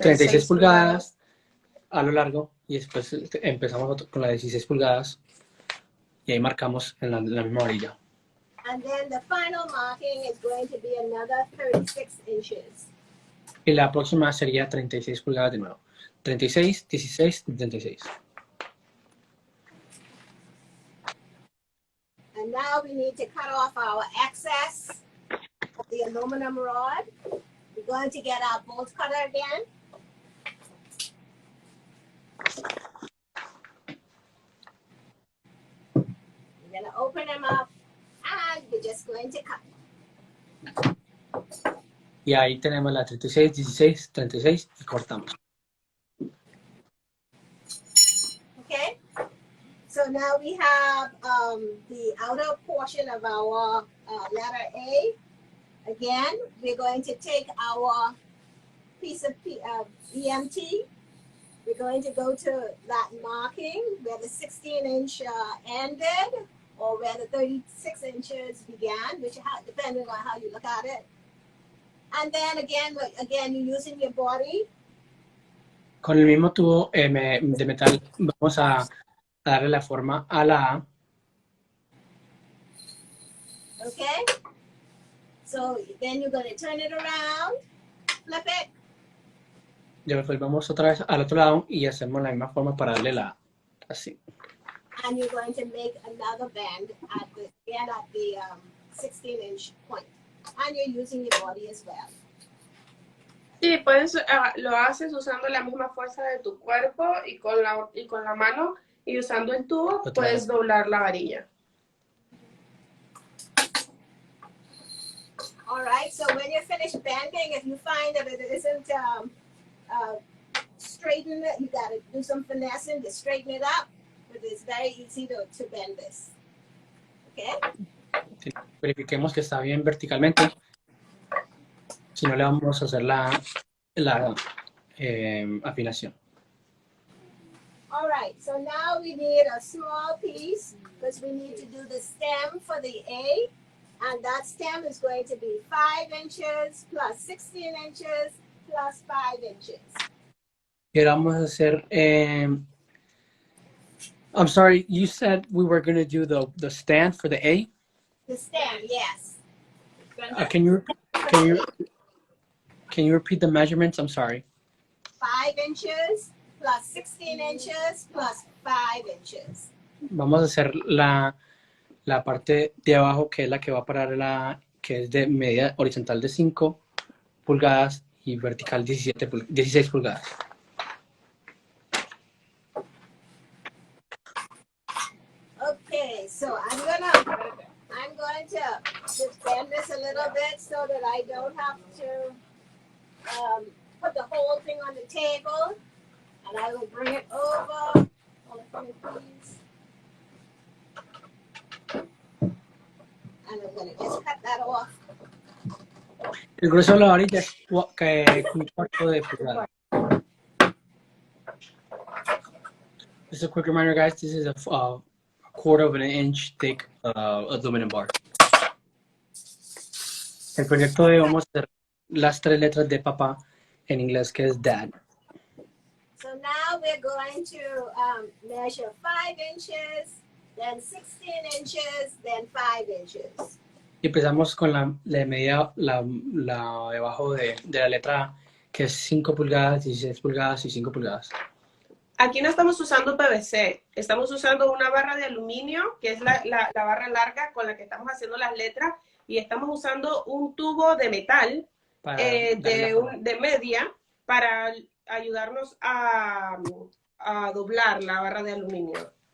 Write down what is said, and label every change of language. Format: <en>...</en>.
<es>36 pulgadas a lo largo y después empezamos con la 16 pulgadas y ahí marcamos en la misma orilla.</es> <en>And then the final marking is going to be another 36 inches.</en> <es>Y la próxima sería 36 pulgadas de nuevo. 36, 16 y 36.</es> <en>And now we need to cut off our excess of the aluminum rod. We're going to get our bolt cutter again. We're going to open them up and we're just going to cut. Y ahí tenemos la 36, 16, 36 y cortamos. Okay, so now we have the outer portion of our letter A. Again, we're going to take our piece of EMT. We're going to go to that marking where the 16-inch ended or where the 36 inches began, which depending on how you look at it. And then again, you're using your body.</en> <es>Con el mismo tubo de metal vamos a darle la forma a la A.</es> <en>Okay. So then you're going to turn it around, flip it.</en> <es>Y después vamos otra vez al otro lado y hacemos la misma forma para darle la A. Así.</es> <en>And you're going to make another bend at the 16-inch point. And you're using your body as well.</en> <es>Sí, lo haces usando la misma fuerza de tu cuerpo y con la mano y usando el tubo puedes doblar la varilla.</es> <en>All right, so when you're finished bending, if you find that it isn't straightened, you got to do some finessing to straighten it up, but it's very easy to bend this. Okay?</en> <es>Verifiquemos que está bien verticalmente. Si no, le vamos a hacer la afinación.</es> <en>All right, so now we need a small piece because we need to do the stem for the A. And that stem is going to be 5 inches plus 16 inches plus 5 inches.</en> <es>Y ahora vamos a hacer,</es> <en>I'm sorry, you said we were going to do the stand for the A? The stem, yes. Can you repeat the measurements? I'm sorry. 5 inches plus 16 inches plus 5 inches.</en> <es>Vamos a hacer la parte de abajo, que es la que va a parar que es de medida horizontal de 5 pulgadas y vertical 16 pulgadas.</es> <en>Okay, so I'm going to just bend this a little bit so that I don't have to put the whole thing on the table, and I will bring it over. Hold it for me, please. And I'm going to just cut that off.</en> <es>El grueso de la varilla es un cuarto de pulgada.</es> <en>Just a quick reminder, guys, this is a quarter of an inch thick aluminum bar.</en> <es>El proyecto de vamos a hacer las 3 letras de papá en inglés, que es dad.</es> <en>So now we're going to measure 5 inches, then 16 inches, then 5 inches.</en> <es>Y empezamos con la medida, la debajo de la letra A, que es 5 pulgadas, 16 pulgadas y 5 pulgadas. Aquí no estamos usando PVC, estamos usando una barra de aluminio, que es la barra larga con la que estamos haciendo las letras, y estamos usando un tubo de metal de media para ayudarnos a doblar la barra de aluminio.</es>